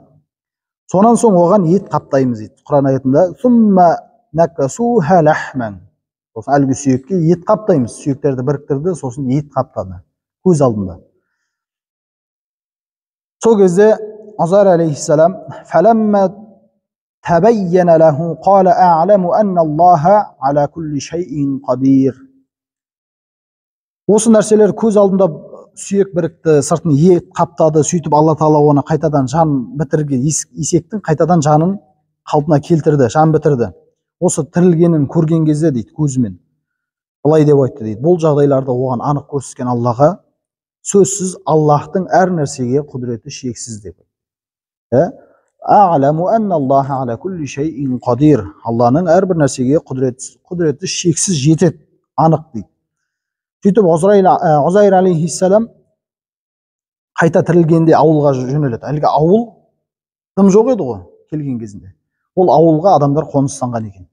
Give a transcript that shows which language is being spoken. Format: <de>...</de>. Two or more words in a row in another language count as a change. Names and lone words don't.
<kk>Сонан соң оған ет қаптаймыз дейді. Құран аятында</kk> <ar>ثم نكسوها لحما.</ar> <kk>Сосын әлгі сүйекке ет қаптаймыз. Сүйектерді біріктірді, сосын ет қаптады көз алдында. Сол кезде Узайр алейхиссалам</kk> <ar>فلما تبين له قال أعلم أن الله على كل شيء قدير.</ar> <kk>Осы нәрселер көз алдында сүйек бірікті, сыртын ет қаптады, сөйтіп Алла Тағала оны қайтадан жан бітірген, есектің қайтадан жанын қалпына келтірді, жан бітірді. Осы тірілгенін көрген кезде дейді, көзімен былай деп айтты дейді. Бұл жағдайларда оған анық көрсеткен Аллаға сөзсіз Аллахтың әр нәрсеге құдіреті шексіз деп.</kk> <ar>أعلم أن الله على كل شيء قدير.</ar> <kk>Алланың әрбір нәрсеге құдіреті шексіз жетеді, анық дейді. Сөйтіп Узайр алейхиссалам қайта тірілгенде ауылға жөнеледі. Әлгі ауыл тым жоқ еді ғой келген кезінде. Ол ауылға адамдар қоныстанған екен.</kk>